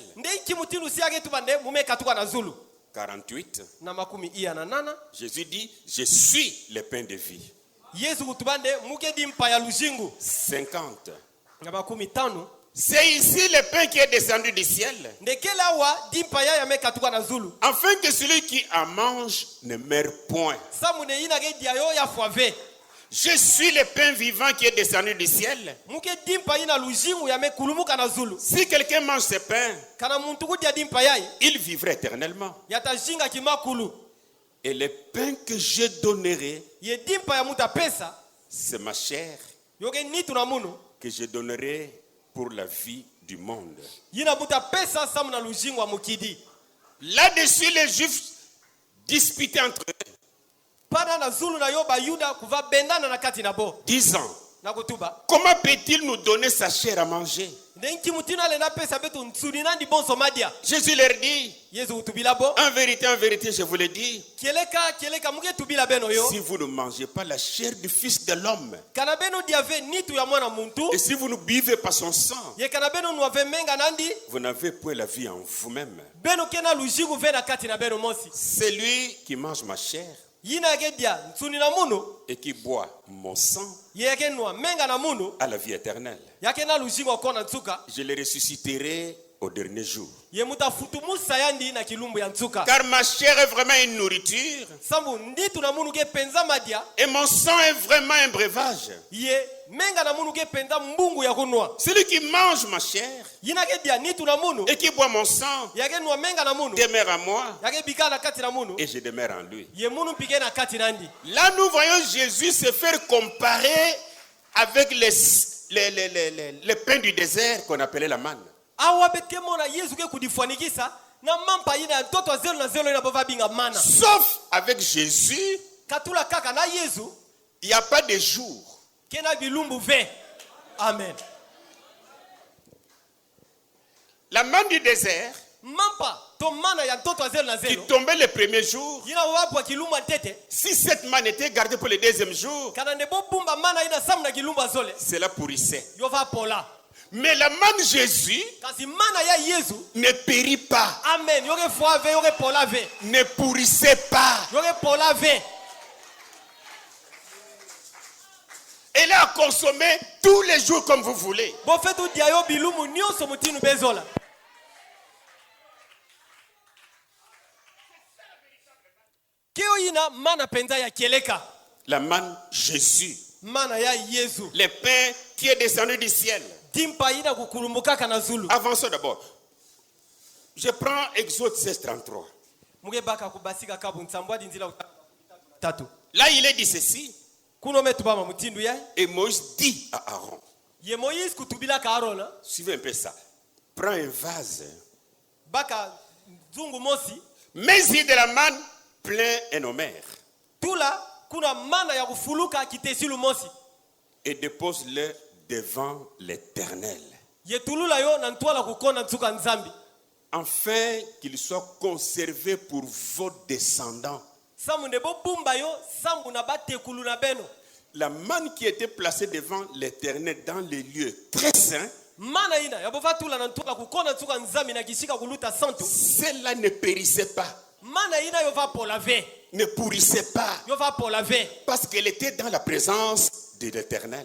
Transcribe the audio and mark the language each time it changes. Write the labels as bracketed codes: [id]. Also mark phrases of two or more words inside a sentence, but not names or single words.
[ktu] Nde kimutilu siage tubande mume katuka na zulu. 48. Na makumi iya na nana. [fr] Jésus dit, je suis le pain de vie. [ktu] Yesu kutubande muke dimpa ya lujingu. 50. Na makumi tano. [fr] C'est ici le pain qui est descendu du ciel, [ktu] Ndekela wa dimpa ya me katuka na zulu. [fr] afin que celui qui en mange ne meure point. [ktu] Samune ina ge dia yo ya foave. [fr] Je suis le pain vivant qui est descendu du ciel. [ktu] Muke dimpa ina lujingu ya me kulumuka na zulu. [fr] Si quelqu'un mange ce pain, [ktu] Kana muntu kudia dimpa yai. [fr] il vivra éternellement. [ktu] Yata jinga kimakulu. [fr] Et le pain que je donnerai, [ktu] Ye dimpa ya muta pesa. [fr] c'est ma chair [ktu] Yoge nitu na munu. [fr] que je donnerai pour la vie du monde. [ktu] Yina muta pesa samu na lujingu wa mukidi. [fr] Là-dessus, les Juifs disputaient entre eux, [ktu] pana na zulu na yo bayuda kuva bendana na kati na bo [fr] disant, [ktu] na kutuba [fr] comment peut-il nous donner sa chair à manger? [ktu] ndenki mutina le na pesa betu nsuni nandi bonso madia [fr] Jésus leur dit, [ktu] Yesu utubila bo [fr] en vérité, je vous le dis, [ktu] kieleka muge tubila beno yo [fr] si vous ne mangez pas la chair du Fils de l'homme, [ktu] kana beno diave nitu ya mwana muntu [fr] et si vous ne buvez pas son sang, [ktu] ye kana beno nuave menga nandi [fr] vous n'avez point la vie en vous-même. [ktu] beno kena lujigu vena kati na beno mosi [fr] C'est lui qui mange ma chair [ktu] yina yake dia nsuni na munu [fr] et qui boit mon sang [ktu] ye yake nua menga na munu [fr] à la vie éternelle. [ktu] yake na lujigu akona nsuka [fr] Je le ressusciterai au dernier jour. [ktu] ye mutafutumusa yandi na kilumbu ya nsuka [fr] Car ma chair est vraiment une nourriture [ktu] sambu nditu na munu ke penza madia [fr] et mon sang est vraiment un breuvage. [ktu] ye menga na munu ke penza mbungu ya kunwa [fr] Celui qui mange ma chair [ktu] yina ke dia nitu na munu [fr] et qui boit mon sang [ktu] yake nua menga na munu [fr] demeure en moi [ktu] yake bika na kati na munu [fr] et je demeure en lui. [ktu] ye munu pike na kati nandi [fr] Là, nous voyons Jésus se faire comparer avec les pains du désert qu'on appelait la manne. [ktu] awa betke mona Yesu ke kudifanikisa na mampa yina ya ntoto wa zelo na zelo ina bova binga mana [fr] Sauf avec Jésus, [ktu] katula kaka na Yesu [fr] il n'y a pas de jour. [ktu] kena bilumbu ve amen [fr] La manne du désert [ktu] mampa to mana ya ntoto wa zelo na [fr] qui [ktu] zelo [fr] tombait le premier jour, [ktu] yina wabwa kilumbu antete [fr] si cette manne était gardée pour le deuxième jour, [ktu] kana nebo bumba mana ina samu na kilumbu azole [fr] cela pourrissait. [ktu] yova pola [fr] Mais la manne Jésus [ktu] kasi mana ya Yesu [fr] ne périt pas, [ktu] amen yoke fwa ve yoke pola ve [fr] ne pourrissait pas. [ktu] yoke pola ve [fr] Elle est à consommer tous les jours comme vous voulez. [ktu] bo fetu dia yo bilumu nyonso mutinu bezola kio yina mana penza ya kieleka [fr] La manne Jésus, [ktu] mana ya Yesu [fr] le pain qui est descendu du ciel. [ktu] dimpa yina kukulumbukaka na zulu [fr] Avançons d'abord. Je prends Exode 16, 33. [ktu] muge baka kubasika kabu nsambwa dinzila tatu [fr] Là, il est dit ceci. [ktu] kuno metu bama mutindu ya [fr] Et Moïse dit à Aaron, [ktu] ye Moïse kutubila ka Arona [fr] suivez un peu ça. Prends un vase, [ktu] baka zungu mosi [fr] mets-y de la manne plein un homère [ktu] tula kuna mana ya kufuluka kitesilu mosi [fr] et dépose-le devant l'Éternel, [ktu] ye tulula yo na ntwala kukona nsuka nzambi [fr] afin qu'il soit conservé pour vos descendants. [ktu] samu ndebo bumba yo sambu na batekulu na beno [fr] La manne qui était placée devant l'Éternel dans les lieux très saints, [ktu] mana ina yabova tula na ntwala kukona nsuka nzambi na kishika kuluta santu [fr] celle-là ne périssait pas, [ktu] mana ina yo va pola ve [fr] ne pourrissait pas, [ktu] yo va pola ve [fr] parce qu'elle était dans la présence de l'Éternel.